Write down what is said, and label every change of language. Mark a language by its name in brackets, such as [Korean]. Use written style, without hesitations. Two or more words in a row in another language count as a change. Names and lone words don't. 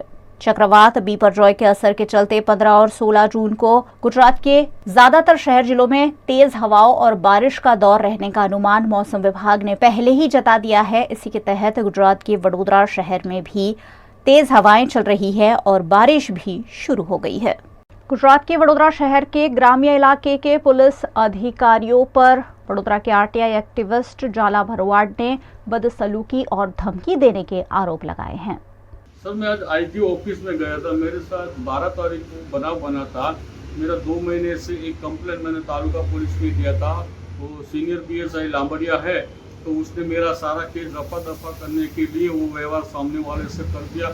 [Hindi] चक्रवात बिपरजॉय के असर के चलते 15 और 16 जून को गुजरात के ज्यादातर शहर जिलों में तेज हवाओं और बारिश का दौर रहने का अनुमान मौसम विभाग ने पहले ही जता दिया है। इसी के तहत गुजरात के वडोदरा शहर में भी तेज हवाएं चल रही है और बारिश भी शुरू हो गई है। गुजरात के वडोदरा शहर के ग्रामीण इलाके के पुलिस अधिकारियों पर वडोदरा के [English] RTI activist [Hindi] जाला भरवाड ने बदसलूकी और धमकी देने के आरोप लगाए हैं। सर, मैं आज [English] IG office [Hindi] में गया था। मेरे साथ 12 तारीख को बनाव बना था। मेरा 2 महीने से एक कंप्लेंट मैंने तालुका पुलिस में दिया था। वो [English] senior PSI [Hindi] लांबड़िया है, तो उसने मेरा सारा केस रफा दफा करने के लिए वो व्यवहार सामने वाले से कर दिया।